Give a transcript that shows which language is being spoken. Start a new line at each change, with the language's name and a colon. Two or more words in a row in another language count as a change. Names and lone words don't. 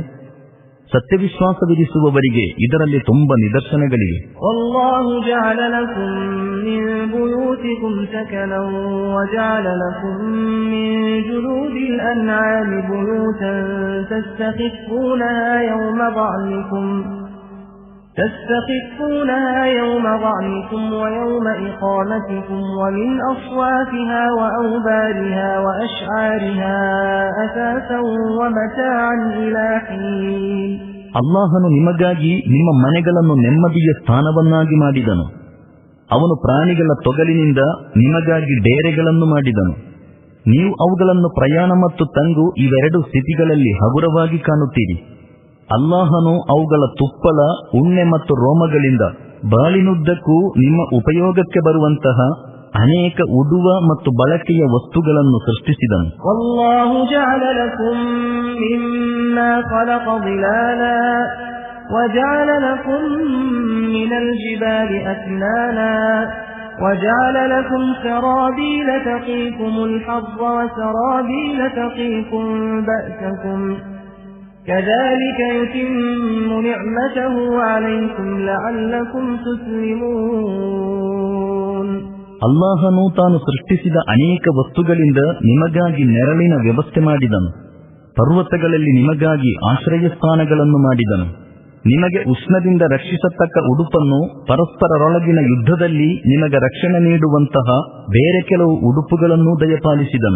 Kannada: ಸತ್ಯವಿಶ್ವಾಸವಿರಿಸುವವರಿಗೆ ಇದರಲ್ಲಿ ತುಂಬ ನಿದರ್ಶನಗಳಿವೆ.
Arabic: والله جعل لكم من بيوتكم سكنا وجعل لكم من جلود الأنعام بيوتا تستخفونها يوم ظعنكم ويوم إقامتكم ومن أصوافها وأوبارها وأشعارها أثاثا ومتاعا إلى حين.
Kannada: ಅಲ್ಲಾಹನು ನಿಮಗಾಗಿ ನಿಮ್ಮ ಮನೆಗಳನ್ನು ನೆಮ್ಮದಿಯ ಸ್ಥಾನವನ್ನಾಗಿ ಮಾಡಿದನು. ಅವನು ಪ್ರಾಣಿಗಳ ತೊಗಲಿನಿಂದ ನಿಮಗಾಗಿ ಡೇರೆಗಳನ್ನು ಮಾಡಿದನು. ನೀವು ಅವುಗಳನ್ನು ಪ್ರಯಾಣ ಮತ್ತು ತಂಗು ಇವೆರಡು ಸ್ಥಿತಿಗಳಲ್ಲಿ ಹಗುರವಾಗಿ ಕಾಣುತ್ತೀರಿ. ಅಲ್ಲಾಹನು ಅವುಗಳ ತುಪ್ಪಳ, ಉಣ್ಣೆ ಮತ್ತು ರೋಮಗಳಿಂದ ಬಾಳಿನುದ್ದಕ್ಕೂ ನಿಮ್ಮ ಉಪಯೋಗಕ್ಕೆ ಬರುವಂತಹ ಅನೇಕ ಉಡುವ ಮತ್ತು ಬಳಕೆಯ ವಸ್ತುಗಳನ್ನು ಸೃಷ್ಟಿಸಿದನು.
Arabic: والله جعل لكم مما خلق ظلالا وجعل لكم من الجبال أكنانا وجعل لكم سرابيل تقيكم الحر وسرابيل تقيكم بأسكم كذلك يتم نعمته عليكم لعلكم تسلمون.
Kannada: ಅಲ್ಲಾಹನು ತಾನು ಸೃಷ್ಟಿಸಿದ ಅನೇಕ ವಸ್ತುಗಳಿಂದ ನಿಮಗಾಗಿ ನೆರಳಿನ ವ್ಯವಸ್ಥೆ ಮಾಡಿದನು. ಪರ್ವತಗಳಲ್ಲಿ ನಿಮಗಾಗಿ ಆಶ್ರಯ ಸ್ಥಾನಗಳನ್ನು ಮಾಡಿದನು. ನಿಮಗೆ ಉಷ್ಣದಿಂದ ರಕ್ಷಿಸತಕ್ಕ ಉಡುಪನ್ನು, ಪರಸ್ಪರರೊಳಗಿನ ಯುದ್ಧದಲ್ಲಿ ನಿಮಗೆ ರಕ್ಷಣೆ ನೀಡುವಂತಹ ಬೇರೆ ಕೆಲವು ಉಡುಪುಗಳನ್ನೂ ದಯಪಾಲಿಸಿದನು.